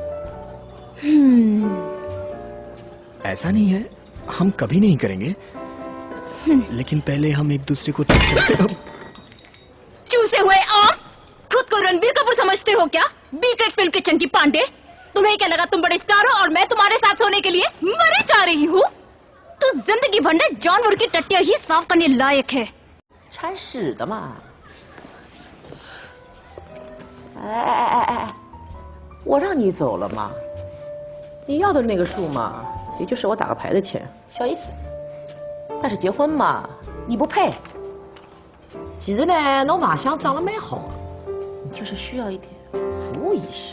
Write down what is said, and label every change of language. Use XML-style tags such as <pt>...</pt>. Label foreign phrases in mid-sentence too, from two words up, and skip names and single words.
<hi>ऐसा नहीं है, हम कभी नहीं करेंगे, लेकिन पहले हम एक दूसरे को चूसे हुए आम, खुद को रणबीर कपूर समझते हो क्या? बी ग्रेड फिल्म के चंकी पांडे। तुम्हें क्या लगा तुम बड़े स्टार हो और मैं तुम्हारे साथ होने के लिए मरे जा रही हूँ? तो जिंदगी भर ने जानवर की टट्टियां ही साफ करने लायक है।</hi> <zh>铲屎的嘛！哎，我让你走了吗？你要的那个数嘛，也就是我打个牌的钱，小意思。但是结婚嘛，你不配。其实呢，侬马相长得蛮好，你就是需要一点服务意识。</zh>